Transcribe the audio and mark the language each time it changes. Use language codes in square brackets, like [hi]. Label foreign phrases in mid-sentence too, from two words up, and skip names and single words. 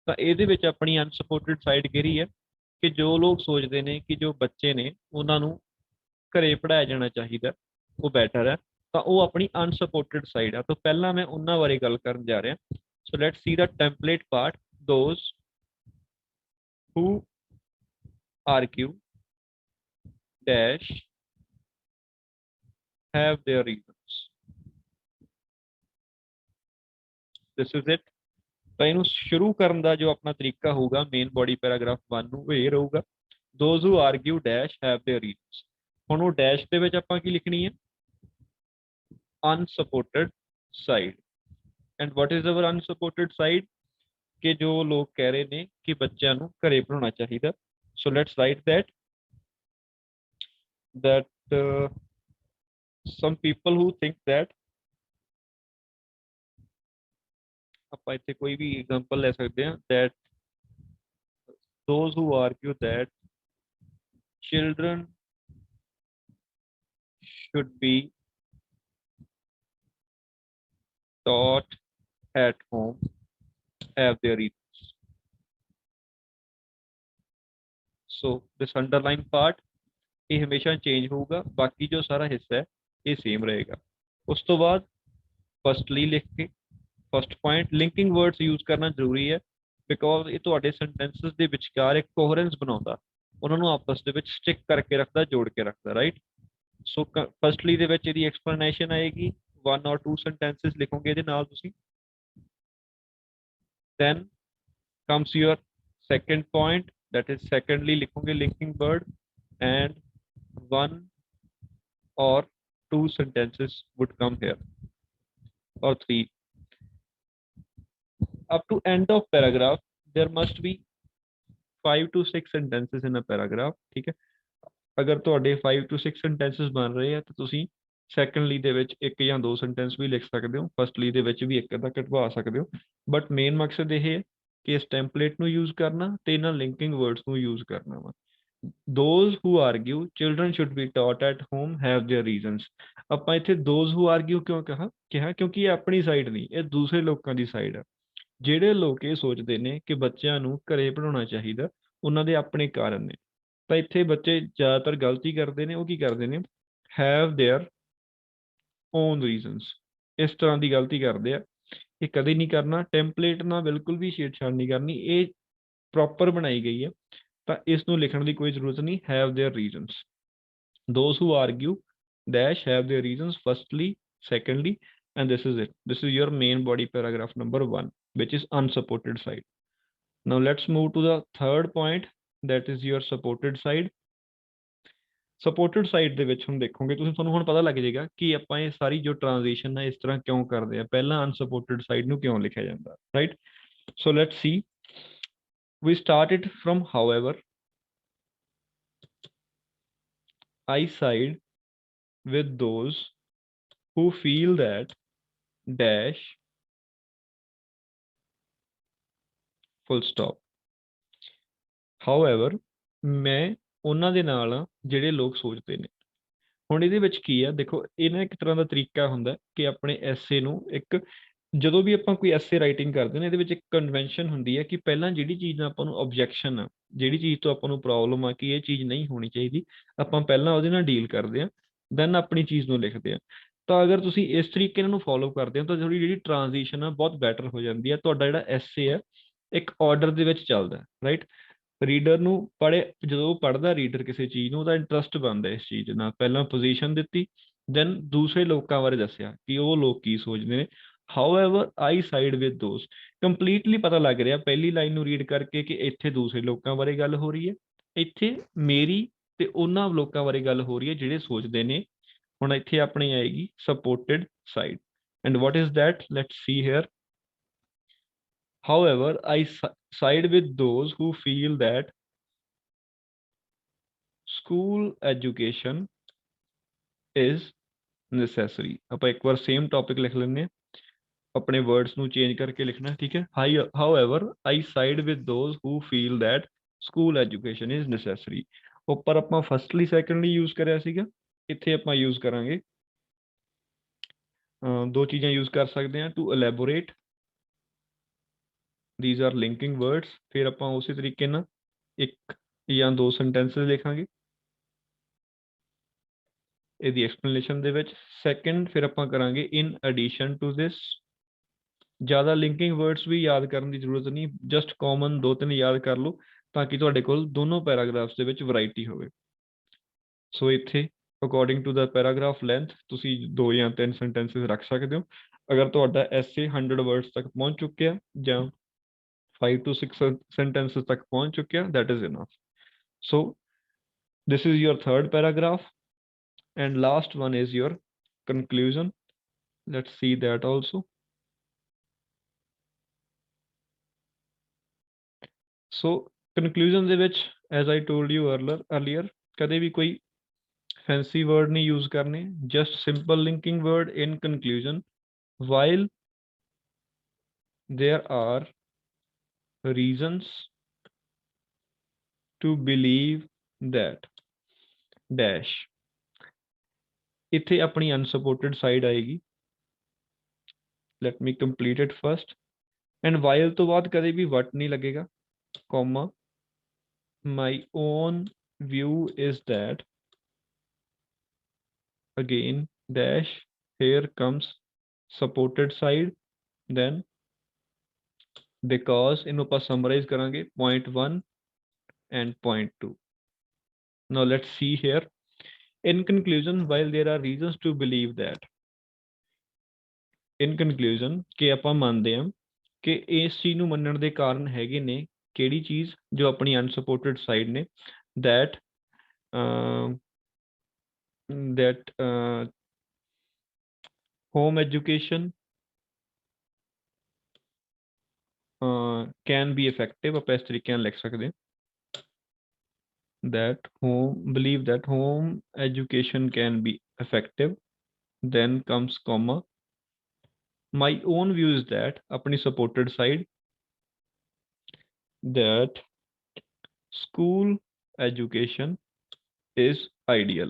[pa] ਤਾਂ ਇਹਦੇ ਵਿੱਚ ਆਪਣੀ [en] unsupported side [pa] ਕਿਹੜੀ ਹੈ ਕਿ ਜੋ ਲੋਕ ਸੋਚਦੇ ਨੇ ਕਿ ਜੋ ਬੱਚੇ ਨੇ ਉਹਨਾਂ ਨੂੰ ਘਰੇ ਪੜ੍ਹਾਇਆ ਜਾਣਾ ਚਾਹੀਦਾ, ਉਹ ਬੈਟਰ ਹੈ, ਤਾਂ ਉਹ ਆਪਣੀ [en] unsupported side [pa] ਆ। ਤਾਂ ਪਹਿਲਾਂ ਮੈਂ ਉਹਨਾਂ ਬਾਰੇ ਗੱਲ ਕਰਨ ਜਾ ਰਿਹਾ। [en] so let's see the template part, those who argue dash have their reasons. This is it. [pa] ਤਾਂ ਇਹਨੂੰ ਸ਼ੁਰੂ ਕਰਨ ਦਾ ਜੋ ਆਪਣਾ ਤਰੀਕਾ ਹੋਊਗਾ [en] main body paragraph 1 [pa] ਨੂੰ ਇਹ ਰਹੂਗਾ, [en] those who argue dash have their reasons. [pa] ਹੁਣ ਉਹ ਡੈਸ਼ ਦੇ ਵਿੱਚ ਆਪਾਂ ਕੀ ਲਿਖਣੀ ਹੈ, [en] unsupported side। and what is our unsupported side [pa] ਕਿ ਜੋ ਲੋਕ ਕਹਿ ਰਹੇ ਨੇ ਕਿ ਬੱਚਿਆਂ ਨੂੰ ਘਰੇ ਪੜਾਉਣਾ ਚਾਹੀਦਾ। [en] so let's write that some people who think that, [pa] ਆਪਾਂ ਇੱਥੇ ਕੋਈ ਵੀ ਐਗਜ਼ਾਮਪਲ ਲੈ ਸਕਦੇ ਹਾਂ, [en] that those who argue that children should be taught at home have their reasons। so this underline part [pa] ਇਹ ਹਮੇਸ਼ਾ ਚੇਂਜ ਹੋਊਗਾ, ਬਾਕੀ ਜੋ ਸਾਰਾ ਹਿੱਸਾ ਹੈ ਇਹ ਸੇਮ ਰਹੇਗਾ। ਉਸ ਤੋਂ ਬਾਅਦ ਫਸਟਲੀ ਲਿਖ ਕੇ [en] first point linking words use [pa] ਕਰਨਾ ਜ਼ਰੂਰੀ ਹੈ, ਬਿਕੋਜ਼ ਇਹ ਤੁਹਾਡੇ ਸੈਂਟੈਂਸਸ ਦੇ ਵਿਚਕਾਰ ਇੱਕ ਕੋਹਰੈਂਸ ਬਣਾਉਂਦਾ, ਉਹਨਾਂ ਨੂੰ ਆਪਸ ਦੇ ਵਿੱਚ ਸਟਿਕ ਕਰਕੇ ਰੱਖਦਾ, ਜੋੜ ਕੇ ਰੱਖਦਾ, ਰਾਈਟ। ਸੋ ਫਸਟਲੀ ਦੇ ਵਿੱਚ ਇਹਦੀ ਐਕਸਪਲੇਨੇਸ਼ਨ ਆਏਗੀ, [en] 1 or 2 sentences [pa] ਲਿਖੋਗੇ ਇਹਦੇ ਨਾਲ ਤੁਸੀਂ। [en] then comes your second point, that is secondly ਲਿਖੋਗੇ linking word, and 1 or 2 sentences would come here, or 3। up to end of paragraph there must be 5 to 6 sentences in a paragraph, [pa] ਠੀਕ ਹੈ। ਅਗਰ ਤੁਹਾਡੇ [en] 5 to 6 sentences [pa] ਬਣ ਰਹੇ ਆ ਤਾਂ ਤੁਸੀਂ ਸੈਕੰਡਲੀ ਦੇ ਵਿੱਚ ਇੱਕ ਜਾਂ ਦੋ ਸੈਂਟੈਂਸ ਵੀ ਲਿਖ ਸਕਦੇ ਹੋ, ਫਸਟਲੀ ਦੇ ਵਿੱਚ ਵੀ ਇੱਕ ਅੱਧਾ ਕਟਵਾ ਸਕਦੇ ਹੋ, [en] but main [pa] ਮਕਸਦ ਇਹ ਹੈ ਕਿ ਇਸ ਟੈਂਪਲੇਟ ਨੂੰ ਯੂਜ਼ ਕਰਨਾ ਤੇ ਇਹਨਾਂ [en] linking words [pa] ਨੂੰ ਯੂਜ਼ ਕਰਨਾ ਵਾ। [en] those who argue children should be taught at home have their reasons। [pa] ਆਪਾਂ ਇੱਥੇ [en] those who argue [pa] ਕਿਉਂ ਕਿਹਾ ਕਿਉਂਕਿ ਇਹ ਆਪਣੀ ਸਾਈਡ ਨਹੀਂ, ਇਹ ਦੂਸਰੇ ਲੋਕਾਂ ਦੀ ਸਾਈਡ ਹੈ। ਜਿਹੜੇ ਲੋਕ ਇਹ ਸੋਚਦੇ ਨੇ ਕਿ ਬੱਚਿਆਂ ਨੂੰ ਘਰੇ ਪੜਾਉਣਾ ਚਾਹੀਦਾ, ਉਹਨਾਂ ਦੇ ਆਪਣੇ ਕਾਰਨ ਨੇ। ਤਾਂ ਇੱਥੇ ਬੱਚੇ ਜ਼ਿਆਦਾਤਰ ਗਲਤੀ ਕਰਦੇ ਨੇ, ਉਹ ਕੀ ਕਰਦੇ ਨੇ, [en] have their own reasons, [pa] ਇਸ ਤਰ੍ਹਾਂ ਦੀ ਗਲਤੀ ਕਰਦੇ ਆ। ਇਹ ਕਦੇ ਨਹੀਂ ਕਰਨਾ, ਟੈਂਪਲੇਟ ਨਾਲ ਬਿਲਕੁਲ ਵੀ ਛੇੜਛਾੜ ਨਹੀਂ ਕਰਨੀ, ਇਹ ਪ੍ਰੋਪਰ ਬਣਾਈ ਗਈ ਹੈ, ਤਾਂ ਇਸ ਨੂੰ ਲਿਖਣ ਦੀ ਕੋਈ ਜ਼ਰੂਰਤ ਨਹੀਂ। [en] have their reasons, those who argue dash have their reasons, firstly, secondly, and this is it, this is your main body paragraph number 1, which is unsupported side। now let's move to the third point, that is your supported side। supported side [pa] ਦੇ ਵਿੱਚ ਹੁਣ ਦੇਖੋਗੇ ਤੁਸੀਂ, ਤੁਹਾਨੂੰ ਹੁਣ ਪਤਾ ਲੱਗ ਜਾਏਗਾ ਕਿ ਆਪਾਂ ਇਹ ਸਾਰੀ ਜੋ ਟ੍ਰਾਂਜੀਸ਼ਨ ਹੈ ਇਸ ਤਰ੍ਹਾਂ ਕਿਉਂ ਕਰਦੇ ਆ, ਪਹਿਲਾਂ [en] unsupported side [pa] ਨੂੰ ਕਿਉਂ ਲਿਖਿਆ ਜਾਂਦਾ, ਰਾਈਟ। [en] so let's see, we started from however I side with those who feel that dash full stop। [pa] however ਮੈਂ ਉਹਨਾਂ ਦੇ ਨਾਲ ਆ ਜਿਹੜੇ ਲੋਕ ਸੋਚਦੇ ਨੇ। ਹੁਣ ਇਹਦੇ ਵਿੱਚ ਕੀ ਆ, ਦੇਖੋ ਇਹ ਨਾ ਇੱਕ ਤਰ੍ਹਾਂ ਦਾ ਤਰੀਕਾ ਹੁੰਦਾ ਕਿ ਆਪਣੇ ਐਸੇ ਨੂੰ ਇੱਕ, ਜਦੋਂ ਵੀ ਆਪਾਂ ਕੋਈ [en] essay writing [pa] ਕਰਦੇ ਨੇ ਇਹਦੇ ਵਿੱਚ ਇੱਕ ਕਨਵੈਨਸ਼ਨ ਹੁੰਦੀ ਹੈ ਕਿ ਪਹਿਲਾਂ ਜਿਹੜੀ ਚੀਜ਼ ਨਾਲ ਆਪਾਂ ਨੂੰ ਆਬਜੈਕਸ਼ਨ ਆ, ਜਿਹੜੀ ਚੀਜ਼ ਤੋਂ ਆਪਾਂ ਨੂੰ ਪ੍ਰੋਬਲਮ ਆ ਕਿ ਇਹ ਚੀਜ਼ ਨਹੀਂ ਹੋਣੀ ਚਾਹੀਦੀ, ਆਪਾਂ ਪਹਿਲਾਂ ਉਹਦੇ ਨਾਲ ਡੀਲ ਕਰਦੇ ਹਾਂ, ਦੈਨ ਆਪਣੀ ਚੀਜ਼ ਨੂੰ ਲਿਖਦੇ ਹਾਂ। ਤਾਂ ਅਗਰ ਤੁਸੀਂ ਇਸ ਤਰੀਕੇ ਨੂੰ ਫੋਲੋ ਕਰਦੇ ਹੋ ਤਾਂ ਤੁਹਾਡੀ ਜਿਹੜੀ ਟ੍ਰਾਂਜੀਸ਼ਨ ਆ ਬਹੁਤ ਬੈਟਰ ਹੋ ਜਾਂਦੀ ਹੈ, ਤੁਹਾਡਾ ਜਿਹੜਾ ਐਸੇ ਹੈ ਇੱਕ ਆਰਡਰ ਦੇ ਵਿੱਚ ਚੱਲਦਾ, ਰਾਈਟ। ਰੀਡਰ ਨੂੰ ਜਦੋਂ ਪੜ੍ਹਦਾ ਰੀਡਰ ਕਿਸੇ ਚੀਜ਼ ਨੂੰ, ਉਹਦਾ ਇੰਟਰਸਟ ਬਣਦਾ ਇਸ ਚੀਜ਼ ਨਾਲ, ਪਹਿਲਾਂ ਪੋਜੀਸ਼ਨ ਦਿੱਤੀ, ਦੈਨ ਦੂਸਰੇ ਲੋਕਾਂ ਬਾਰੇ ਦੱਸਿਆ ਕਿ ਉਹ ਲੋਕ ਕੀ ਸੋਚਦੇ ਨੇ। [en] however I side with those, [pa] ਕੰਪਲੀਟਲੀ ਪਤਾ ਲੱਗ ਰਿਹਾ ਪਹਿਲੀ ਲਾਈਨ ਨੂੰ ਰੀਡ ਕਰਕੇ ਕਿ ਇੱਥੇ ਦੂਸਰੇ ਲੋਕਾਂ ਬਾਰੇ ਗੱਲ ਹੋ ਰਹੀ ਹੈ, ਇੱਥੇ ਮੇਰੀ ਤੇ ਉਹਨਾਂ ਲੋਕਾਂ ਬਾਰੇ ਗੱਲ ਹੋ ਰਹੀ ਹੈ ਜਿਹੜੇ ਸੋਚਦੇ ਨੇ। ਹੁਣ ਇੱਥੇ ਆਪਣੀ ਆਏਗੀ [en] supported side, and what is that, let's see here। however I side with those who feel that school education is necessary। [pa] ਆਪਾਂ ਇੱਕ ਵਾਰ [en] same topic [pa] ਲਿਖ ਲੈਂਦੇ ਹਾਂ, ਆਪਣੇ ਵਰਡਸ ਨੂੰ ਚੇਂਜ ਕਰਕੇ ਲਿਖਣਾ, ਠੀਕ ਹੈ। [en] however I side with those who feel that school education is necessary। [pa] ਉੱਪਰ ਆਪਾਂ ਫਸਟਲੀ ਸੈਕੰਡਲੀ ਯੂਜ਼ ਕਰਿਆ ਸੀਗਾ, ਇੱਥੇ ਆਪਾਂ ਯੂਜ਼ ਕਰਾਂਗੇ ਦੋ ਚੀਜ਼ਾਂ ਯੂਜ਼ ਕਰ ਸਕਦੇ ਹਾਂ, [en] to elaborate these are linking words। [pa] फिर ਆਪਾਂ [hi] उसी तरीके [pa] ਨਾਲ [hi] एक या दो [pa] sentences लिखांगे ਇਹਦੀ explanation ਦੇ ਵਿੱਚ। ਸੈਕੰਡ ਫਿਰ ਆਪਾਂ ਕਰਾਂਗੇ [en] in addition to this। [pa] ਜ਼ਿਆਦਾ [en] linking words [pa] ਵੀ ਯਾਦ ਕਰਨ ਦੀ ਜ਼ਰੂਰਤ ਨਹੀਂ, [en] just common [pa] ਦੋ ਤਿੰਨ ਯਾਦ ਕਰ ਲਓ ਤਾਂ ਕਿ ਤੁਹਾਡੇ ਕੋਲ ਦੋਨੋਂ ਪੈਰਾਗ੍ਰਾਫਸ ਦੇ ਵਿੱਚ ਵੈਰਾਈਟੀ ਹੋਵੇ। ਸੋ ਇੱਥੇ [en] according to the paragraph length [pa] ਤੁਸੀਂ 2 ਜਾਂ 3 ਸੈਂਟੈਂਸਸ ਰੱਖ ਸਕਦੇ ਹੋ। ਅਗਰ ਤੁਹਾਡਾ ਐਸੇ 100 ਵਰਡਸ ਤੱਕ ਪਹੁੰਚ ਚੁੱਕਿਆ ਜਾਂ [en] 5 to 6 sentences [pa] ਤੱਕ ਪਹੁੰਚ ਚੁੱਕਿਆ, [en] that is enough। So this is your third paragraph, and last one is your conclusion। Let's see that also। So conclusion [pa] ਦੇ ਵਿੱਚ [en] as I told you earlier [pa] ਕਦੇ ਵੀ ਕੋਈ [en] fancy word ਨਹੀਂ use ਕਰਨੇ, just simple linking word in conclusion। while there are reasons to believe that dash, [pa] ਇੱਥੇ ਆਪਣੀ [en] unsupported side ਆਏਗੀ। let me complete it first। and while [pa] ਤੋਂ ਬਾਅਦ ਕਦੇ ਵੀ what ਨਹੀਂ ਲੱਗੇਗਾ, [en] comma my own view is that, again dash, here comes supported side, then because [pa] ਇਹਨੂੰ ਆਪਾਂ [en] summarize ਕਰਾਂਗੇ point 1 and point 2। now let's see here in conclusion [pa] while there are reasons to believe that, in conclusion ਕਿ ਆਪਾਂ ਮੰਨਦੇ ਹਾਂ ਕਿ ਇਸ ਚੀਜ਼ ਨੂੰ ਮੰਨਣ ਦੇ ਕਾਰਨ ਹੈਗੇ ਨੇ, ਕਿਹੜੀ ਚੀਜ਼, ਜੋ ਆਪਣੀ [en] unsupported side [pa] ਨੇ, [en] that home education can be effective। [pa] ਆਪਾਂ ਇਸ ਤਰੀਕੇ ਨਾਲ ਲਿਖ ਸਕਦੇ ਹਾਂ [en] that believe that home education can be effective, then comes comma my own view is that, अपनी supported side, that school education is ideal।